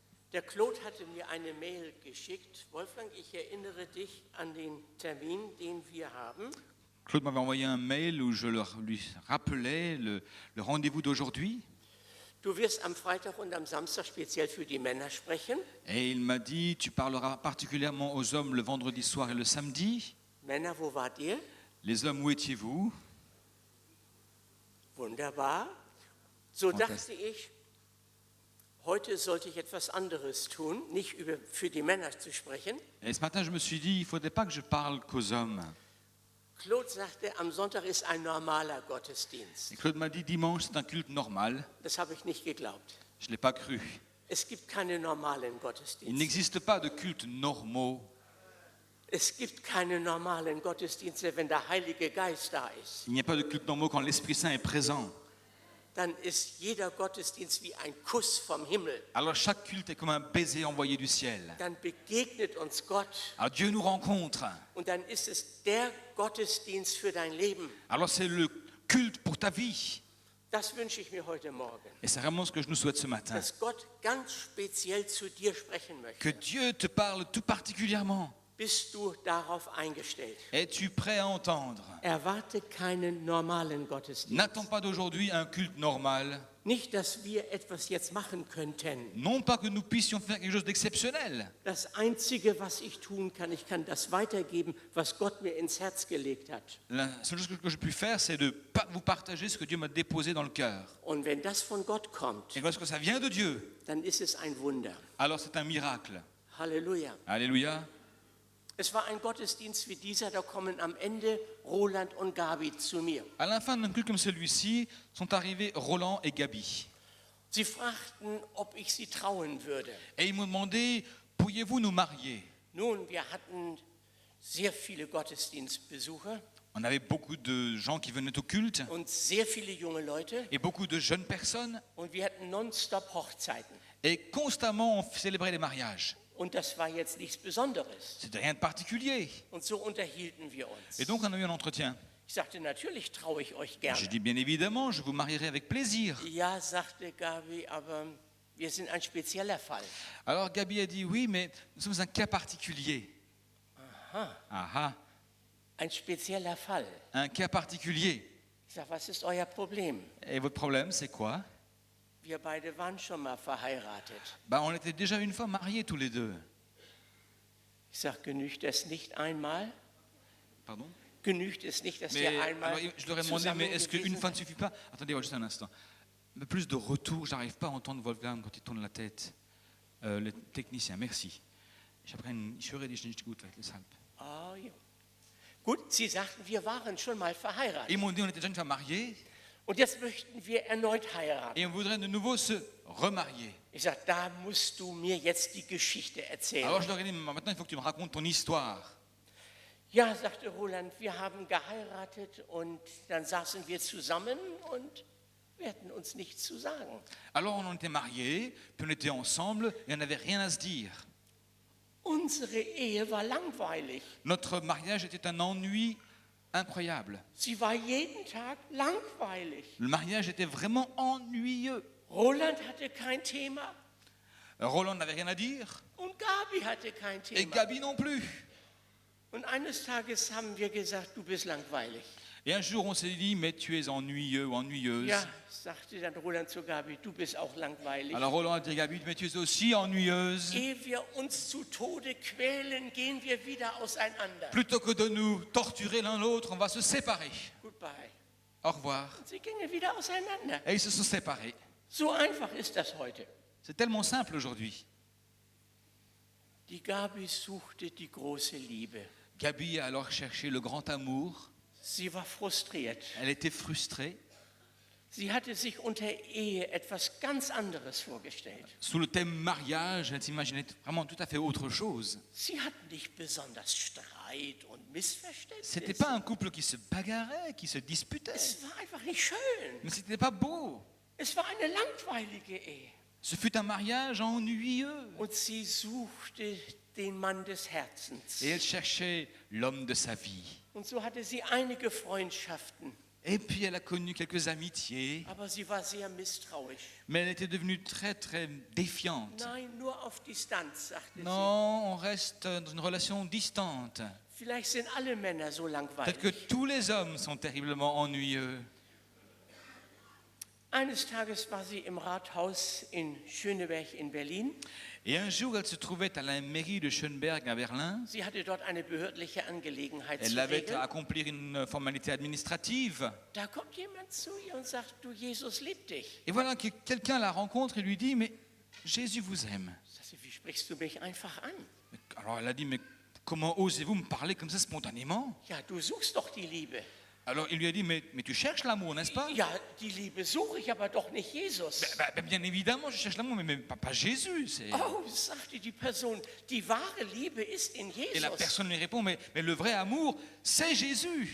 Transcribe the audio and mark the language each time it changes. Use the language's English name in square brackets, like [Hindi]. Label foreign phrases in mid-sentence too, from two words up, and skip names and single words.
[German] Der Claude hatte mir eine Mail geschickt. Wolfgang, ich erinnere dich an den Termin, den wir haben. [French] Claude m'avait envoyé un mail où je lui rappelais le rendez-vous d'aujourd'hui. [German] Du wirst am Freitag und am Samstag speziell für die Männer sprechen. [French] Et il m'a dit, tu parleras particulièrement aux hommes le vendredi soir et le samedi. [German] Männer, wo wart ihr? [French] Les hommes, où étiez-vous? [German] Wunderbar. So Fantastisch. dachte ich, heute sollte ich etwas anderes tun, nicht für die Männer zu sprechen. [French] Et ce matin, je me suis dit, il ne faudrait pas que je parle qu'aux hommes. [German] Claude sagte, am Sonntag ist ein normaler Gottesdienst. [French] Et Claude m'a dit, dimanche, c'est un culte normal. [German] Das habe ich nicht geglaubt. [French] Je ne l'ai pas cru. [German] Es gibt keine normalen [French] Il [German] Gottesdienste. [French] n'existe pas de cultes normaux. [German] Es gibt keine normalen Gottesdienste, wenn der Heilige Geist da ist. [French] Il n'y a pas de cultes normaux quand l'Esprit Saint est présent. [German] Dann ist jeder Gottesdienst wie ein Kuss vom Himmel. [French] Alors chaque culte est comme un baiser envoyé du ciel. [German] Dann begegnet uns Gott [French] Alors Dieu nous rencontre. [German] und dann ist es der Gottesdienst für dein Leben. [French] Alors c'est le culte pour ta vie. [German] Das wünsche ich mir heute Morgen. [French] Et c'est vraiment ce que je nous souhaite ce matin. [German] Dass Gott ganz speziell zu dir sprechen [French] Que [German] möchte. [French] Dieu te parle tout particulièrement. [German] Bist du darauf eingestellt? [French] Es-tu prêt à entendre? [German] Erwarte keinen normalen Gottesdienst. [French] N'attends pas d'aujourd'hui un culte normal. [German] Nicht, dass wir etwas jetzt machen könnten. [French] Non pas que nous puissions faire quelque chose d'exceptionnel. [German] Das Einzige, was ich tun kann, ich kann das weitergeben, was Gott mir ins Herz gelegt hat. [French] La seule chose que je puis faire, c'est de vous partager ce que Dieu m'a déposé dans le cœur. [German] Und wenn das von Gott kommt, [French] Et lorsque ça vient de Dieu, [German] dann ist es ein Wunder. [French] alors c'est un miracle. [German] Halleluja. [French] Alléluia. [German] Es war ein Gottesdienst wie dieser, da kommen am Ende Roland und Gabi zu mir. [French] À la fin d'un culte comme celui-ci, sont arrivés Roland et Gabi. [German] Sie fragten, ob ich sie trauen würde. [French] Et ils m'ont demandé, pourriez-vous nous marier? [German] Nun, wir hatten sehr viele Gottesdienstbesucher [French] On avait beaucoup de gens qui venaient au culte [German] und sehr viele junge Leute [French] et beaucoup de jeunes personnes. [German] und wir hatten nonstop Hochzeiten. [French] Et constamment, on célébrait les mariages. [German] Und das war jetzt nichts Besonderes. [French] C'était rien de particulier. [German] Und so unterhielten wir uns. [French] Et donc, on a eu un entretien. [German] Ich sagte, natürlich traue ich euch [French] J'ai [German] gerne. [French] dit, bien évidemment, je vous marierai avec plaisir. [German] Ja, sagte Gabi, aber wir sind ein spezieller Fall. [French] Alors, Gabi a dit, oui, mais nous sommes un cas particulier. [German] Aha, [French] Ah [German] ein spezieller Fall. [French] ah, un cas particulier. [German] Ich sage, was ist euer Problem? [French] Et votre problème, c'est quoi? [German] Wir beide waren schon mal verheiratet. [French] On était déjà une fois mariés tous les deux. [German] Ich sage, genügt es nicht einmal? [French] Pardon? [German] Genügt es nicht, dass [French] Mais, [German] wir einmal [French] alors, je leur ai demandé, [German] zusammen [French] mais est-ce qu'une [German] gewesen [French] fois ne [German] sind? [French] suffit pas? Attendez, juste un instant. Mais plus de retour, j'arrive pas à entendre Wolfgang quand il tourne la tête. Le technicien, merci. [German] Ich höre dich nicht gut, deshalb. Ah, ja. Gut, Sie sagten, wir waren schon mal verheiratet. [French] Ils m'ont dit, on était déjà une fois mariés [German] Und jetzt möchten wir erneut heiraten. [French] et on voudrait de nouveau se remarier. [German] Ich sage, da musst du mir jetzt die Geschichte erzählen. [French] Alors je leur ai dit, maintenant il faut que tu me racontes ton histoire. [German] Ja, sagte Roland, wir haben geheiratet und dann saßen wir zusammen und wir hatten uns nichts zu sagen. [French] Alors on était mariés, puis on était ensemble et on n'avait rien à se dire. [German] Unsere Ehe war langweilig. [French] Notre mariage était un ennui incroyable. [German] Sie war jeden Tag langweilig. [French] Le mariage était vraiment ennuyeux. [German] Roland hatte kein Thema [French] Roland n'avait rien à dire [German] und Gabi hatte kein [French] et [German] Thema. [French] Gabi non plus. [German] Und eines Tages haben wir gesagt, du bist langweilig. [French] Et un jour on s'est dit, mais tu es ennuyeux ou ennuyeuse. [German] Ja, sagte dann Roland zu Gabi, du bist auch langweilig. [French] Alors Roland a dit à Gabi, mais tu es aussi ennuyeuse. [German] Ehe wir uns zu Tode quälen, gehen wir wieder auseinander. [French] Plutôt que de nous torturer l'un l'autre, on va se séparer. [German] Goodbye. [French] Au revoir. [German] Sie gingen wieder auseinander. [French] Et ils se sont séparés. [German] So einfach ist das heute. [French] C'est tellement simple aujourd'hui. [German] Die Gabi suchte die große Liebe. [French] Gabi a alors cherché le grand amour. [German] Sie war frustriert. [French] Elle était frustrée. [German] Sie hatte sich unter Ehe etwas ganz anderes vorgestellt. [French] Sous le thème mariage, elle s'imaginait vraiment tout à fait autre chose. [German] Sie hatten nicht besonders Streit und Missverständnisse. [French] C'était pas un couple qui se bagarrait, qui se disputait. [German] Es war einfach nicht schön. [French] Mais c'était pas beau. [German] Es war eine langweilige Ehe. [French] Ce fut un mariage ennuyeux. [German] Und sie suchte den Mann des Herzens. [French] Et elle cherchait l'homme de sa vie. [German] Und so hatte sie einige Freundschaften. [French] Et puis elle a connu quelques amitiés, [German] aber sie war sehr misstrauisch. [French] mais elle était devenue très très défiante. [German] Nein, nur auf Distanz, sagte sie. [French] Non, on reste dans une relation distante. [German] Vielleicht sind alle Männer so [French] Peut-être que [German] langweilig. [French] tous les hommes sont terriblement ennuyeux. [German] Eines Tages war sie im Rathaus in Schöneberg in Berlin. [French] Et un jour, elle se trouvait à la mairie de Schönberg à Berlin. [German] Sie hatte dort eine behördliche Angelegenheit [French] Elle [German] zu [French] avait [German] regeln. [French] à accomplir une formalité administrative. [German] Da kommt jemand zu ihr und sagt, du, Jesus liebt dich. [French] Et voilà que quelqu'un la rencontre et lui dit, mais Jésus vous aime. [German] Sagt sie, wie sprichst du mich einfach an? [French] Alors elle a dit, mais comment osez-vous me parler comme ça spontanément? [German] Ja, du suchst doch die Liebe. [French] Alors il lui a dit, mais tu cherches l'amour, n'est-ce pas? [German] Ja, die Liebe suche ich, aber doch nicht Jesus. [French] Bien évidemment, je cherche l'amour, mais pas Jésus. [German] Oh, sagte die Person, die wahre Liebe ist in [French] Et la [German] Jesus. [French] personne lui répond, mais le vrai amour, c'est Jésus.